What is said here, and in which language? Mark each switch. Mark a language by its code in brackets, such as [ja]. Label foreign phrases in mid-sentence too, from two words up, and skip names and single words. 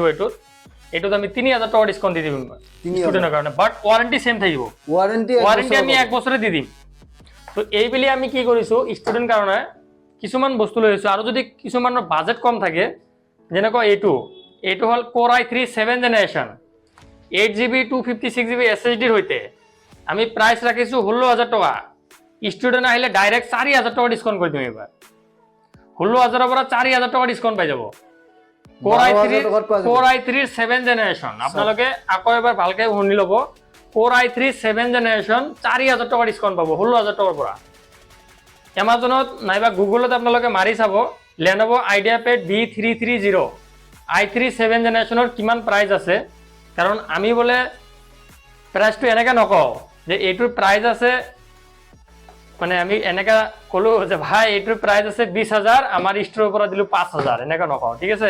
[as] এইটোত আমি 3,000 টকা ডিছকাউণ্ট দি দিম ষ্টুডেণ্টৰ কাৰণে, বাট ৱাৰেণ্টি ছেম থাকিব। ৱাৰেণ্টি আমি 1 বছৰে দি দিম। তো এইবুলি আমি কি কৰিছোঁ, ষ্টুডেণ্ট কাৰণে কিছুমান বস্তু লৈ আহিছোঁ। আৰু যদি কিছুমানৰ বাজেট কম থাকে, যেনেকুৱা এইটো হ'ল Core i3 7th generation, 8GB 256GB SSDৰ সৈতে আমি প্ৰাইচ ৰাখিছোঁ 16,000 টকা। ষ্টুডেণ্ট আহিলে ডাইৰেক্ট 4,000 টকা ডিছকাউণ্ট কৰি দিম এইবাৰ। 16,000ৰ পৰা 4,000 টকা ডিছকাউণ্ট পাই যাব। Core i3 7th generation, আপোনালোকে আকৌ এবাৰ ভালকৈ শুনি ল'ব। Core i3 7th generation 4,000 টকা ডিছকাউণ্ট পাব 16,000 টকাৰ পৰা। এমাজনত নাইবা গুগলত আপোনালোকে মাৰি চাব, Lenovo IdeaPad B330 i3 7th generation কিমান প্ৰাইচ আছে। কাৰণ আমি বোলে প্ৰাইচটো এনেকৈ নকওঁ যে এইটোৰ প্ৰাইচ আছে, মানে আমি এনেকৈ ক'লোঁ যে ভাই এইটোৰ প্ৰাইচ আছে 20,000, আমাৰ ষ্ট'ৰৰ পৰা দিলোঁ 5,000, এনেকৈ নকওঁ, ঠিক আছে।